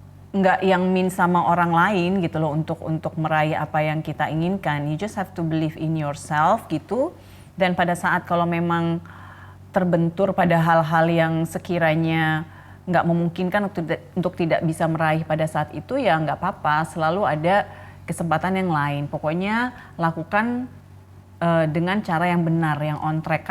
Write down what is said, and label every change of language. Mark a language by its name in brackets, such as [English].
[Indonesian] nggak yang sama orang lain gitu loh untuk meraih apa yang kita inginkan. [English] You just have to believe in yourself gitu. [Indonesian] Dan pada saat kalau memang terbentur pada hal-hal yang sekiranya nggak memungkinkan untuk tidak bisa meraih pada saat itu, ya nggak apa-apa. Selalu ada kesempatan yang lain. Pokoknya lakukan dengan cara yang benar, yang on track.